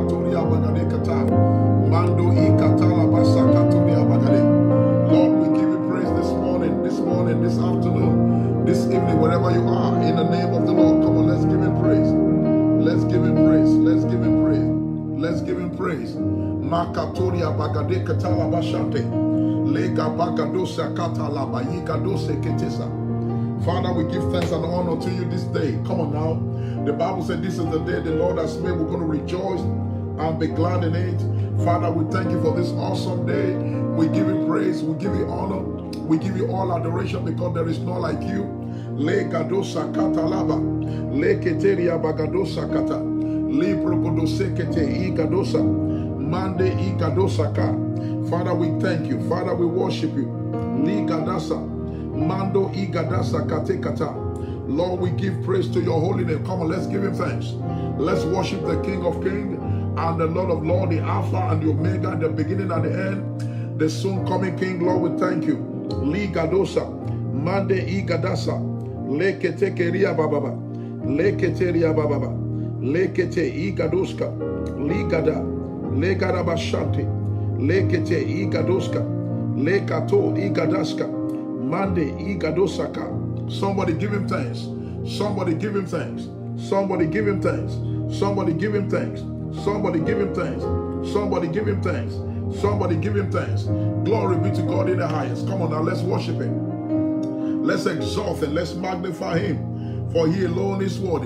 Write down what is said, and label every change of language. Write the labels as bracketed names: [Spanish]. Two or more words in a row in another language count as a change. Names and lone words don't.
[English] Lord, we give you praise this morning, this afternoon, this evening, wherever you are, in the name of the Lord. Come on, let's give him praise. Let's give him praise. Let's give him praise. Let's give him praise. Makatoria bagade katala bashante. Lega bagadosa katala bayika dose ketesa. Father, we give thanks and honor to you this day. Come on now. The Bible said this is the day the Lord has made. We're going to rejoice and be glad in it. Father, we thank you for this awesome day. We give you praise. We give you honor. We give you all adoration because there is none like you. Le gadosa katalaba. Le keteria bagadosa kata. Le brogodose kete igadosa. Mande igadosa ka. Father, we thank you. Father, we worship you. Le gadasa. Mando igadasa kate kata. Lord, we give praise to your holy name. Come on, let's give him thanks. Let's worship the King of Kings and the Lord of Lords, the Alpha and the Omega, the beginning and the end, the soon coming King. Lord, we thank you. Li gadosa, mande igadasa, lekete keria bababa, leketeria bababa, lekete igadoska, ligada, legarabashante, lekete igadoska, lekato igadaska, mande igadosaka. Somebody give him thanks. Somebody give him thanks. Somebody give him thanks. Somebody give him thanks. Somebody give him thanks. Somebody give him thanks. Somebody give him thanks. Glory be to God in the highest. Come on now, let's worship him. Let's exalt him. Let's magnify him. For he alone is worthy.